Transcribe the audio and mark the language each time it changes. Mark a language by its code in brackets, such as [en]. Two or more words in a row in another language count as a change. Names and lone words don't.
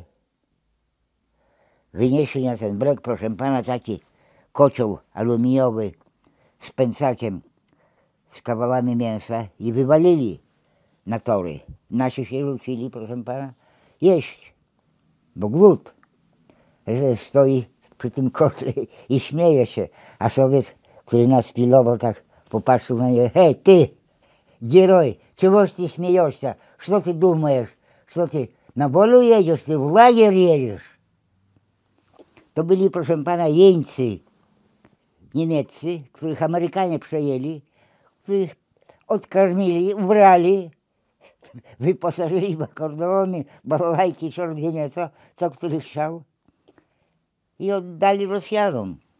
[pl] Wynieśli na ten breg, proszę pana, taki kocioł aluminiowy z pęcakiem, z kawałami mięsa i wywalili na tory. Nasi się rzucili, proszę pana, jeść, bo głód. Stoi przy tym kotle i śmieje się, a Sowiet, który nas pilował, tak popatrzył na niego: hej ty, [ru] герой, чего ж ты смеешься? Что ты думаешь? Что ты на волю едешь, ты в лагерь едешь? [pl] To byli, proszę pana, jeńcy niemieccy, których Amerykanie przejęli, których odkarmili, ubrali, wyposażyli w akordeony, balalajki, czort wie nie co który chciał i oddali Rosjanom.